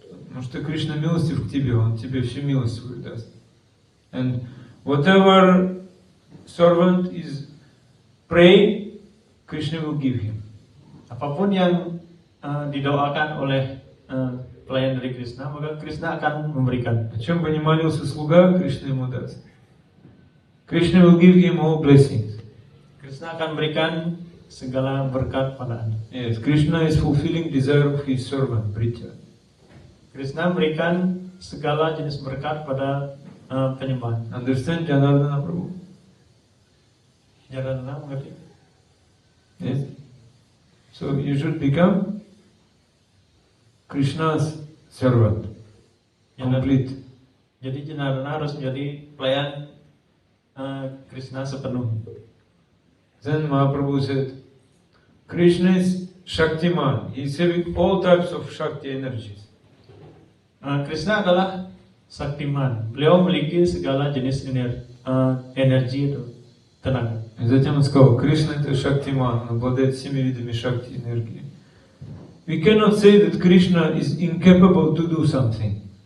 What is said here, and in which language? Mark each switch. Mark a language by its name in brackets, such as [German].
[Russian] Потому что Кришна милостив к тебе, Он тебе всю милость свою даст. [English] And whatever servant is praying, Krishna will give him. [Indonesian] Apapun yang didoakan oleh pelayan dari Krishna, maka Krishna akan memberikan. [Russian] О чем бы ни молился слуга, Кришна ему даст. [English] Krishna will give him all blessings. [Indonesian] Krishna akan berikan segala berkat pada Anda. [English] Yes, Krishna is fulfilling desire of his servant, Pritya. [Indonesian] Krishna berikan segala jenis berkat pada penyembah. [English] Understand Janardana Prabhu? [Indonesian] Janardana mengerti? [English] Yes. So you should become Krishna's servant, complete. [Indonesian] Jadi Janardana harus menjadi pelayan Krishna sepenuhnya. [English] Then Mahaprabhu said, Krishna is Shaktiman. He is having all types of Shakti energies. [Indonesian] Krishna adalah Saktiman. Beliau memiliki segala jenis energi itu, tenaga. [Russian] И затем он сказал, Кришна это Шактиман, он обладает всеми видами Шакти энергии. [English] We cannot say that Krishna is incapable to do something.